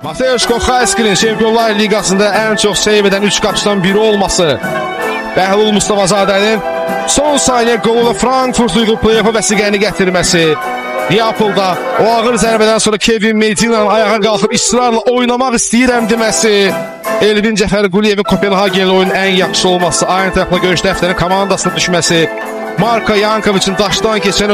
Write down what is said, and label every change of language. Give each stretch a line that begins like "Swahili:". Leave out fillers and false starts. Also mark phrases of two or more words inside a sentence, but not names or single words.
Azerbaijani: Mateusz Koxayski'nin Şampiyonlar Ligasında en çok seyv eden 3 qapıçıdan biri olması, Bəhlul Mustafazadənin son saniye goluyla Frankfurt uyğu play-off'a vəsiqəni gətirməsi, Neapolda o ağır zərbədən sonra Kevin Medina'nın ayağa qalxıb ısrarla oynamaq istəyirəm deməsi, Elvin Cəfərquliyevin Kopenhagen'li oyunun ən yaxşı olması, Eintracht'la görüş dəftərinin komandasına düşməsi, Marko Yankovic'in daşdan keçən